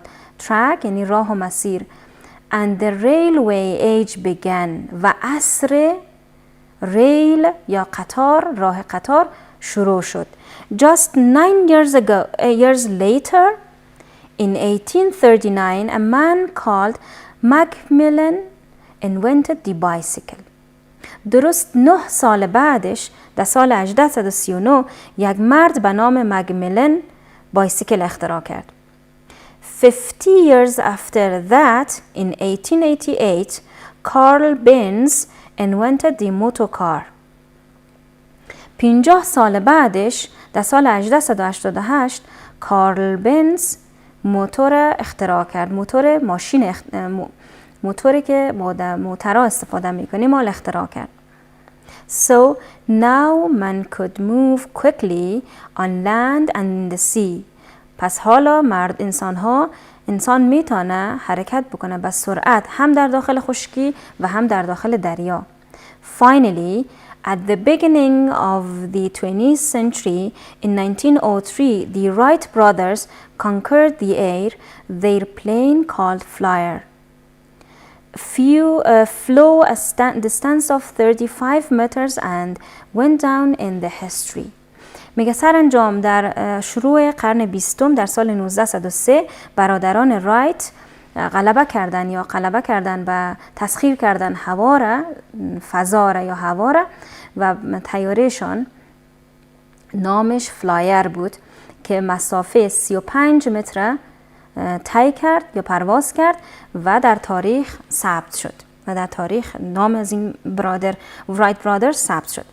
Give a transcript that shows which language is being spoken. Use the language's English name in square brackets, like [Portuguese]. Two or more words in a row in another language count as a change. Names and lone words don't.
[Persian] track یعنی راه و مسیر. [English] and the railway age began [Persian] و عصر ریل یا راه قطار شروع شد. [English] Just 9 years later, in 1839, a man called Macmillan invented the bicycle. [Persian] درست 9 سال بعدش در سال 1839 یک مرد به نام مکمیلن بایسیکل اختراع کرد. [English] 50 years after that, in 1888, Carl Benz invented the motor car. [Persian] 50 سال بعدش در سال 1888 کارل بنز موتور اختراع کرد. موتوری که با موترها استفاده میکنیم مال اختراع کرد. [English] So now man could move quickly on land and in the sea. [Persian] پس حالا انسان میتونه حرکت بکنه به سرعت هم در داخل خشکی و هم در داخل دریا. [English] Finally, at the beginning of the 20th century, in 1903, the Wright brothers conquered the air. Their plane called Flyer flew a distance of 35 meters and went down in the history. [Persian] میگه سرانجام در شروع قرن 20 در سال 1903 برادران رایت غلبه کردن و تسخیر کردن فضا را یا هوا را و طیارهشان نامش فلایر بود که مسافه 35 متر طی کرد یا پرواز کرد و در تاریخ ثبت شد و در تاریخ نام از این رایت برادرز ثبت شد.